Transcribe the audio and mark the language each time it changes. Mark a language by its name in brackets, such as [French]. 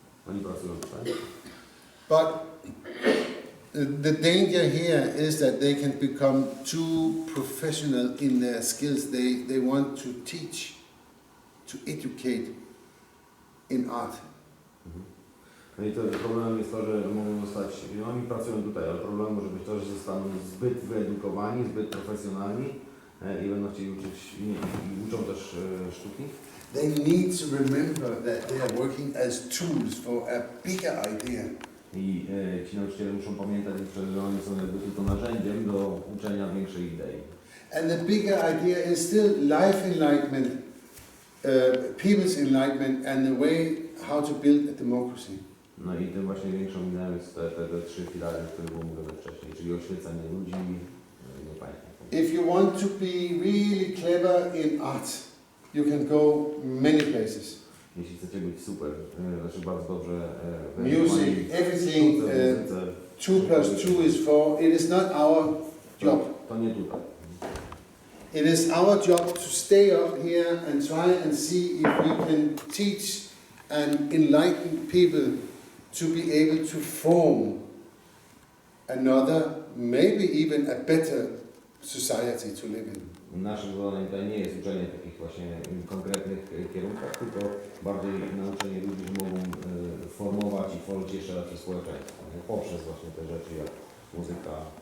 [Polish] Oni pracują tutaj. [English] But the danger here is that they can become too professional in their skills. They want to teach, to educate in art. [Polish] No i to problemem jest to, że mogą zostać, oni pracują tutaj, ale problemem może być to, że zostaną zbyt wyedukowani, zbyt profesjonalni i będą chcieli uczyć, i uczą też sztuki. [English] They need to remember that they are working as tools for a bigger idea. [Polish] I ci nauczyciele muszą pamiętać, że oni są jakby tylko narzędziem do uczenia większej idei. [English] And the bigger idea is still life enlightenment, people's enlightenment, and the way how to build a democracy. [Polish] No i tym właśnie większą ideą jest te trzy filary, o których mówiłem wcześniej, czyli oświecenie ludzi, nie państwa. [English] If you want to be really clever in art, you can go many places. [Polish] Jeśli chcecie być super, znaczy bardzo dobrze [English] Music, everything, 2 plus 2 is 4. It is not our job. [Polish] To nie tutaj. [English] It is our job to stay up here and try and see if we can teach and enlighten people to be able to form another, maybe even a better society to live in. [Polish] Naszym zadaniem tutaj nie jest uczenie takich właśnie konkretnych kierunkach, tylko bardziej nauczenie ludzi, że mogą formować i tworzyć jeszcze lepsze społeczeństwo, poprzez właśnie te rzeczy jak muzyka.